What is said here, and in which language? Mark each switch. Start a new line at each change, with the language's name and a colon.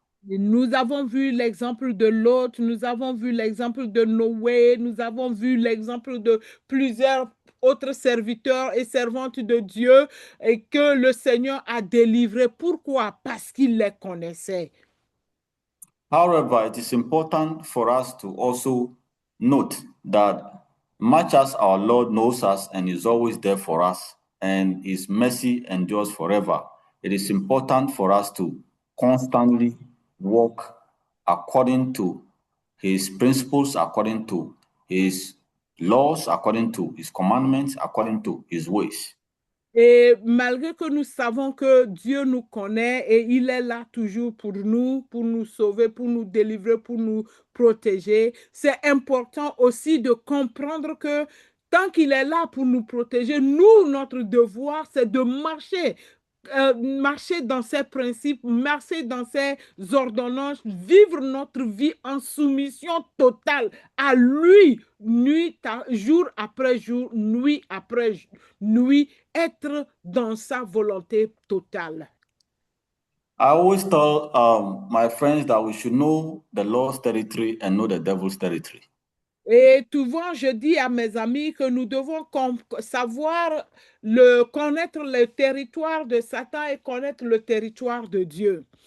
French: Nous avons vu l'exemple de Lot, nous avons vu l'exemple de Noé, nous avons vu l'exemple de plusieurs autres serviteurs et servantes de Dieu et que le Seigneur a délivré. Pourquoi? Parce qu'il les connaissait.
English: However, it is important for us to also note that much as our Lord knows us and is always there for us and his mercy endures forever, it is important for us to constantly walk according to his principles, according to his laws, according to his commandments, according to his ways.
French: Et malgré que nous savons que Dieu nous connaît et il est là toujours pour nous sauver, pour nous délivrer, pour nous protéger, c'est important aussi de comprendre que tant qu'il est là pour nous protéger, nous, notre devoir, c'est de marcher dans ses principes, marcher dans ses ordonnances, vivre notre vie en soumission totale à lui, jour après jour, nuit après nuit, être dans sa volonté totale.
English: I always tell my friends that we should know the Lord's territory and know the devil's territory.
French: Et souvent, je dis à mes amis que nous devons connaître le territoire de Satan et connaître le territoire de Dieu.